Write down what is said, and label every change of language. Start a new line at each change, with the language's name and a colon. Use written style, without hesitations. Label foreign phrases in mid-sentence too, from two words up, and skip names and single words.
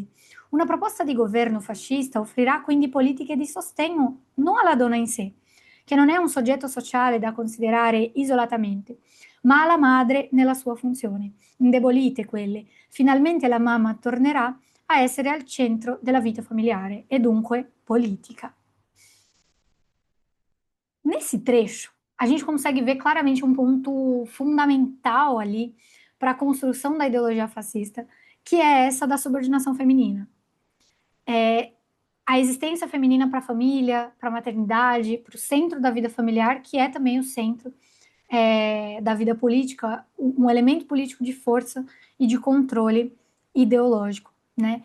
Italian: Una proposta di governo fascista offrirà quindi politiche di sostegno non alla donna in sé, che non è un soggetto sociale da considerare isolatamente, ma alla madre nella sua funzione. Indebolite quelle, finalmente la mamma tornerà a essere al centro della vita familiare e dunque politica.
Portuguese: Nesse trecho, a gente consegue ver claramente um ponto fundamental ali para a construção da ideologia fascista, que é essa da subordinação feminina. a existência feminina para a família, para a maternidade, para o centro da vida familiar, que é também o centro da vida política, um elemento político de força e de controle ideológico, né?